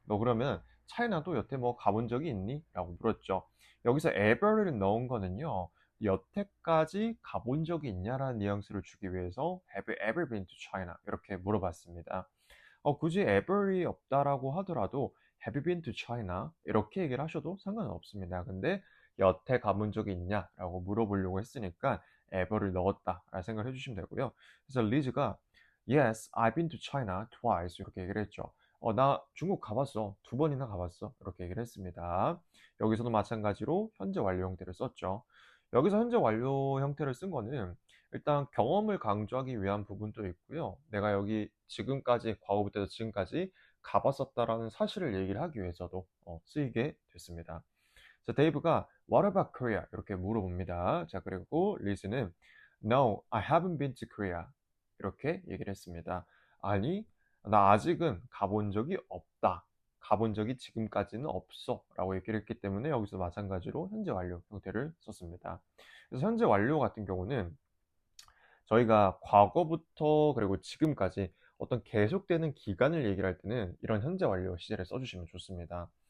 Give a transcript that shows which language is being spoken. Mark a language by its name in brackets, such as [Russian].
[Korean] 너 그러면 차이나도 여태 뭐 가본 적이 있니? 라고 물었죠. 여기서 ever를 넣은 거는요. 여태까지 가본 적이 있냐라는 뉘앙스를 주기 위해서 [English] Have you ever been to China? [Korean] 이렇게 물어봤습니다. 굳이 ever이 없다라고 하더라도 [English] Have you been to China? [Korean] 이렇게 얘기를 하셔도 상관은 없습니다. 근데 여태 가본 적이 있냐라고 물어보려고 했으니까 ever를 넣었다라고 생각을 해주시면 되고요. 그래서 리즈가 [English] Yes, I've been to China twice [Korean] 이렇게 얘기를 했죠. 나 중국 가봤어. 2번이나 가봤어. 이렇게 얘기를 했습니다. 여기서도 마찬가지로 현재 완료 형태를 썼죠. 여기서 현재 완료 형태를 쓴 거는 일단 경험을 강조하기 위한 부분도 있고요. 내가 여기 지금까지, 과거부터 지금까지 가봤었다라는 사실을 얘기를 하기 위해서도 쓰이게 됐습니다. 자, 데이브가 [English] What about Korea? [Korean] 이렇게 물어봅니다. 자, 그리고 리즈는 [English] No, I haven't been to Korea. [Korean] 이렇게 얘기를 했습니다. 아니, 나 아직은 가본 적이 없다. 가본 적이 지금까지는 없어. 라고 얘기를 했기 때문에 여기서 마찬가지로 현재 완료 형태를 썼습니다. 그래서 현재 완료 같은 경우는 저희가 과거부터 그리고 지금까지 어떤 계속되는 기간을 얘기를 할 때는 이런 현재 완료 시제를 써주시면 좋습니다.